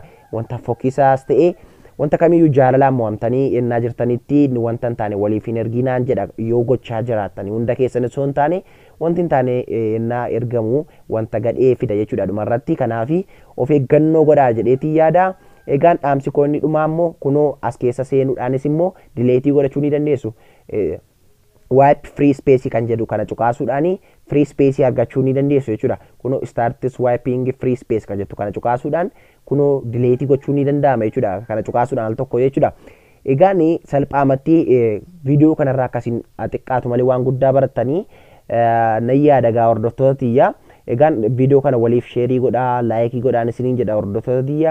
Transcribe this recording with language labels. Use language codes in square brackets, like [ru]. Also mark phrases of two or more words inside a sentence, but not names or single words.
[om] Wanta fokkisaas ta'e wanta kamiyyuu jaalalaan mo'amtanii ennaa jirtanitti wanta hin taane waliif hin erginaan jedha. Yoo gochaa jiraatanii hunda keessanis osoo hin taane wanti hin taane ennaa ergamu wanta gadhee fida jechuudha dhumarratti. Kanaaf of eeggannoo godhaa jedheetii yaada. Egaan dhaamsi koo inni dhumaa immoo kunoo as keessa seenuudhaanis immoo dileetii godhachuu ni dandeessu. [en] Wipe free space [om] kan jedhu kana cuqaasuudhaani [en] free space [om] argachuu ni dandeessu jechuudha. Kunoo [en] start swiping free space [om] kan jettu kana cuqaasuudhaan kunoo dileetii gochuu ni danda'ama jechuudha. Kana cuqaasuudhaan al tokko jechuudha. Egaan salphaamatti viidiyoo kanarraa akkasiin xiqqaatu malee waan guddaa barattanii nan yaada gaa hordoftoota tiyya. Egaan viidiyoo kana waliif sheerii godhaa laayikii godhaan isiniin jedha hordoftoota tiyya.